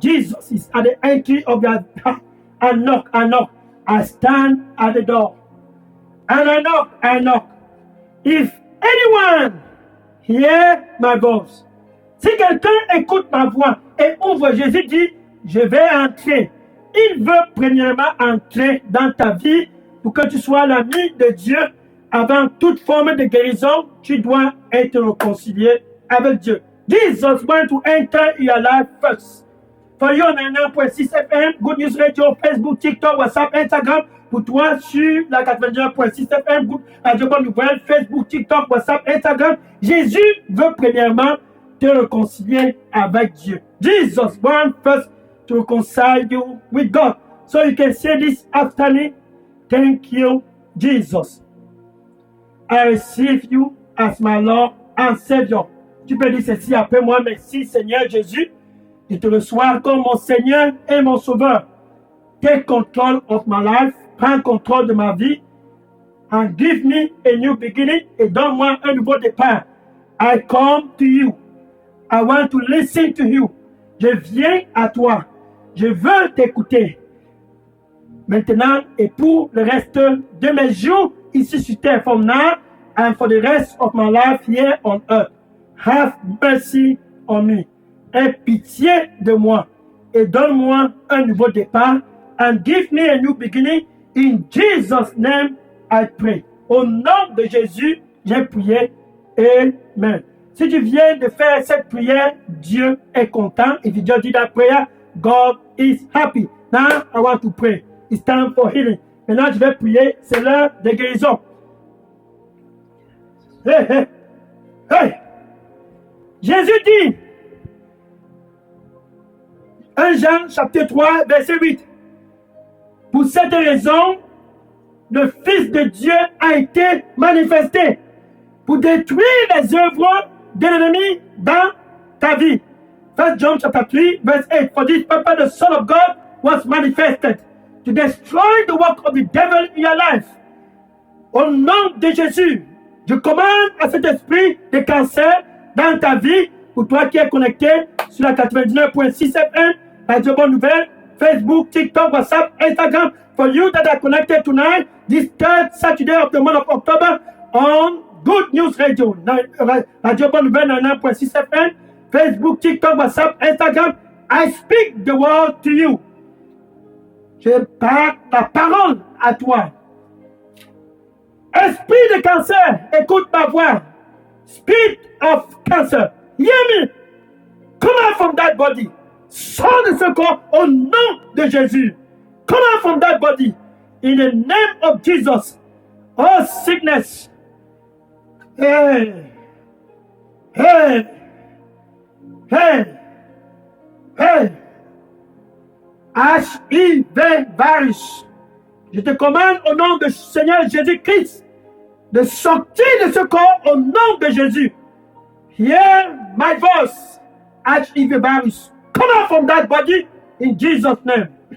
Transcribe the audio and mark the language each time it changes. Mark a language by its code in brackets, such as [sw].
[en] Jesus is at the entry of your heart. I knock, I knock. I stand at the door. And I knock, I knock. If anyone hear my voice, [fr] si quelqu'un écoute ma voix et ouvre, Jésus dit, je vais entrer. Il veut premièrement entrer dans ta vie pour que tu sois l'ami de Dieu. Avant toute forme de guérison, tu dois être réconcilié avec Dieu. [en] Jesus wants to enter your life first. For you on 9.6 FM, Good News Radio, Facebook, TikTok, WhatsApp, Instagram. [fr] Pour toi sur la 99.6 FM, Radio Bonne Nouvelle, Facebook, TikTok, WhatsApp, Instagram. Jésus veut premièrement te réconcilier avec Dieu. [en] Jesus wants first to reconcile you with God. So you can say this afternoon, thank you, Jesus. I receive you as my Lord and Savior. [fr] Tu peux dire ceci après moi, merci Seigneur Jésus. Je te reçois comme mon Seigneur et mon Sauveur. [en] Take control of my life. [fr] Prends contrôle de ma vie. [en] And give me a new beginning. [fr] Et donne-moi un nouveau départ. [en] I come to you. I want to listen to you. [fr] Je viens à toi. Je veux t'écouter. Maintenant et pour le reste de mes jours ici sur terre, [en] from now and for the rest of my life here on earth. Have mercy on me. [fr] Aie pitié de moi et donne-moi un nouveau départ. [en] And give me a new beginning. In Jesus' name, I pray. [fr] Au nom de Jésus, j'ai prié. Amen. Si tu viens de faire cette prière, Dieu est content. [en] If you just did that prayer, God is happy. Now, I want to pray. It's time for healing. [fr] Maintenant, je vais prier. C'est l'heure de guérison. Hey, hey, hey. Jésus dit, 1 Jean chapitre 3, verset 8. Pour cette raison, le Fils de Dieu a été manifesté pour détruire les œuvres de l'ennemi dans ta vie. [en] 1 John chapter 3, verse 8. For this purpose the Son of God was manifested to destroy the work of the devil in your life. [fr] Au nom de Jésus, je commande à cet esprit de cancer dans ta vie, pour toi qui es connecté sur la 99.6 FM, Radio Bonne Nouvelle, Facebook, TikTok, WhatsApp, Instagram. [en] For you that are connected tonight, this third Saturday of the month of October on Good News Radio, Radio Bonne Nouvelle 99.6 FM, Facebook, TikTok, WhatsApp, Instagram. I speak the word to you. [fr] Je parle la parole à toi. Esprit de cancer, écoute ma voix. [en] Spirit of cancer, hear me. Come out from that body. [fr] Sors de ce corps au nom de Jésus. [en] Come out from that body. In the name of Jesus. Oh sickness. Hey. Hey. Hey. Hey. HIV virus. [fr] Je te commande au nom du Seigneur Jésus-Christ de sortir de ce corps au nom de Jésus. [en] Hear my voice. HIV virus. Come out from that body in Jesus' name.